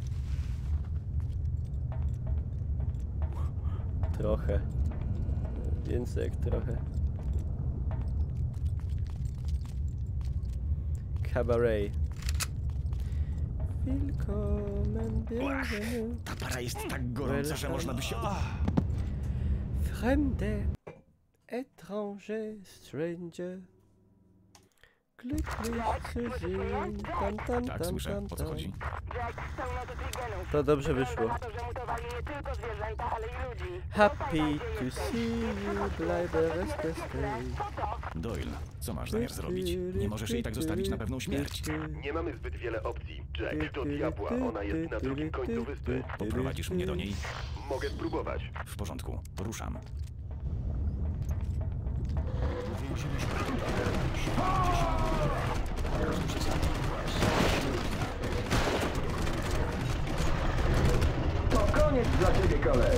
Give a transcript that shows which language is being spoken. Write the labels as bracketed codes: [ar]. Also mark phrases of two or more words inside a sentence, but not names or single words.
[pl] Trochę. Więcej jak trochę. Cabaret. [de] Willkommen bienvenue. [pl] Ta para jest tak gorąca, że można by się... [de] Fremde, étranger, stranger. Glücklich zu sehen. [pl] Tam, tam, Tak, tam, słyszę. tam, O co tam. chodzi? Jack, są noty trigenów. To dobrze wyszło. Wygląda na to, że mutowali nie tylko zwierzęta, ale i ludzi. [en] Happy to see you, bleibe reste stay. [pl] Doyle, co masz zamiar zrobić? Nie możesz jej tak zostawić na pewną śmierć. Nie mamy zbyt wiele opcji. Jack, do diabła, ona jest na drugim końcu wyspy. Poprowadzisz mnie do niej? Mogę spróbować. W porządku, ruszam. To koniec dla ciebie, koleś.